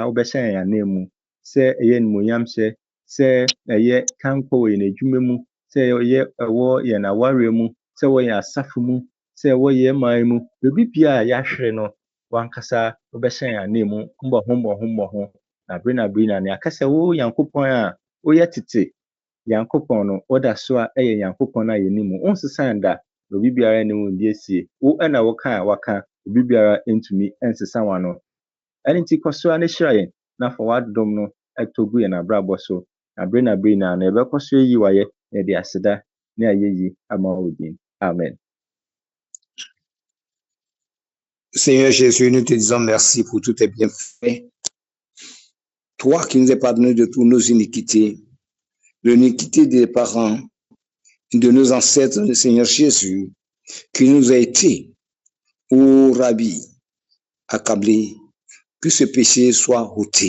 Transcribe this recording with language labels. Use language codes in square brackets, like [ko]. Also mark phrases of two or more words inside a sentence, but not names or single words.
[ak] wobɛhyɛ yɛn anan mu sɛ ɛyɛ animuonyamhyɛ, sɛ ɛyɛ kankɔ wɔ yɛn adwuma mu, sɛ ɛyɛ ɛwɔ yɛn aware mu, sɛ ɛwɔ yɛn asafo mu, sɛ ɛwɔ yɛn man mu, baabi biara a yɛahwere no, wankasa wobɛhyɛ yɛn anan mu mbɔho na bere na nea aka sɛ wo Nyankopɔn a woyɛ tete Nyankopɔn no, woda so a ɛyɛ Nyankopɔn a yɛni mu, wonsesan da, obi biara ne wo ndi asie, wo ɛna woka a waka, obi biara ntumi ɛnsesa wano. Ɛno nti kɔ so a ne hyira yɛn, na fa w'adom no ɛtɔ gu yɛn abrabɔ so, na bere na ɛbɛkɔ so yi wayɛ, yɛde aseda, ne ayɛyi ama wo din. Amen. [fr] Seigneur Jésus, nous te disons merci pour tous tes bienfaits. Toi qui nous as pardonné de toutes nos iniquités, de l'iniquité des parents, de nos ancêtres, le Seigneur Jésus, qui nous a été, ô Rabbi, accablé, que ce péché soit ôté.